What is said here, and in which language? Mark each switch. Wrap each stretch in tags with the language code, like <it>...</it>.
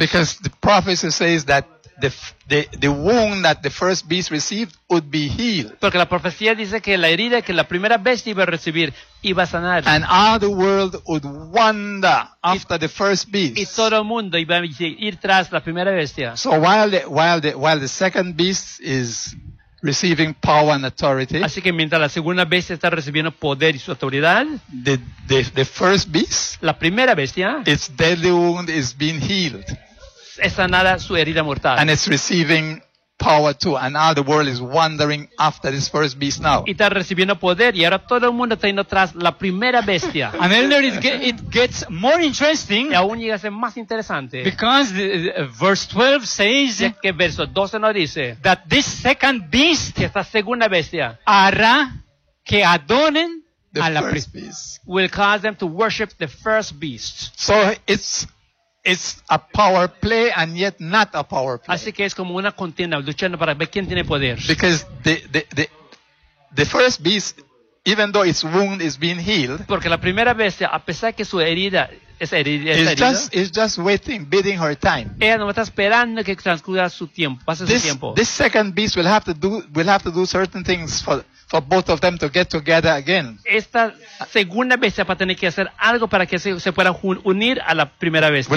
<en>Because the prophecy says that the wound that the first beast received would be healed.</en> <es>Porque la profecía dice que la herida que la primera bestia iba a recibir iba a sanar.</es> <en>And all the world would wonder after the first beast.</en> <es>Y todo el mundo iba a ir tras la primera bestia.</es> <en>So while the second beast is receiving power and authority.</en> <es>Así que mientras la segunda bestia está recibiendo poder y su autoridad,</es> <en>the first beast,</en> <es>la primera bestia,</es> <en>its deadly wound is being healed.</en> <es>Es sanada su herida mortal.</es> <en>And it's receiving power too. And now the world is wandering after this first beast now.</en> <es>Y está recibiendo poder y ahora todo el mundo está yendo tras la primera bestia.</es> <en>And then it gets more interesting.</en> <es>Y aún llega a ser más interesante.</es> <en>Because verse 12 says,</en> <es>que verso 12 nos dice,</es> <en>that this second beast,</en> <es>que esta segunda bestia, hará que adoren</es> <en>the</en> <es>a</es> <en>first</en> <es>la</es> <en>beast. Will cause them to worship the first beast. So it's a power play and yet not a power play.</en> <es>Así que es como una contienda, luchando para ver quién tiene poder.</es> <en>Because the first beast, even though its wound is being healed,</en> <es>porque la primera bestia, a pesar que su herida es herida,</es> <en>is just waiting, bidding her time.</en> <es>Ella no está esperando que transcurra su tiempo.</es> <en>This second beast will have to do certain things for for both of them to get together again.</en> <es>Esta segunda bestia va a tener que hacer algo para que se puedan unir a la primera bestia.</es>